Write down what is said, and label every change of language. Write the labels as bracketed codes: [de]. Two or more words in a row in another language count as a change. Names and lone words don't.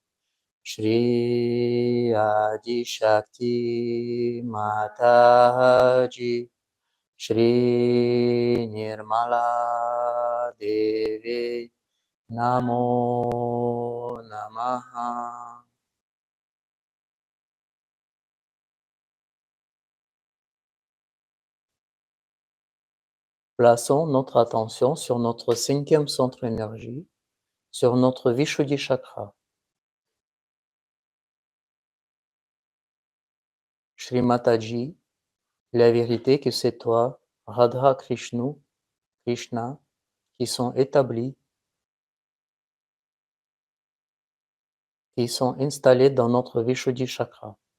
[sa] Shri Adi Shakti Mataji, Shri Nirmala Devi, Namo Namaha. [fr] Plaçons notre attention sur notre cinquième centre énergie, sur notre Vishuddhi Chakra. Shri Mataji, la vérité que c'est toi, Radha Krishna, qui sont établis, qui sont installés dans notre Vishuddhi Chakra.